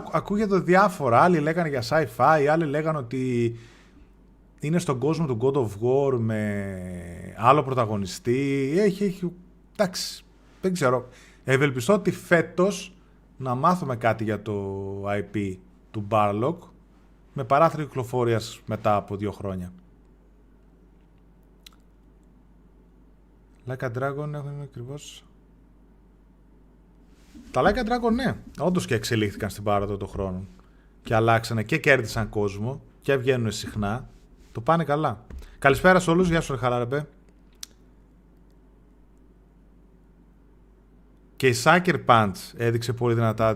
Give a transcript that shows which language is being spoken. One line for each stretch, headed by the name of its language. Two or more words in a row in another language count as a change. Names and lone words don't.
Greek: Ακούγεται διάφορα. Άλλοι λέγανε για sci-fi, άλλοι λέγανε ότι είναι στον κόσμο του God of War με άλλο πρωταγωνιστή. Έχει. Εντάξει, δεν ξέρω. Ευελπιστώ ότι φέτος να μάθουμε κάτι για το IP του Barlock με παράθυρο κυκλοφορίας μετά από 2 χρόνια. Like a Dragon έχουν ακριβώς. Τα Like a Dragon, ναι, όντως και εξελίχθηκαν στην πάροδο των χρόνων. Και αλλάξανε και κέρδισαν κόσμο και βγαίνουν συχνά. Το πάνε καλά. Καλησπέρα σε όλους, γεια σου ρε Χαλάρεμπε. Και η Sucker Punch έδειξε πολύ δυνατά.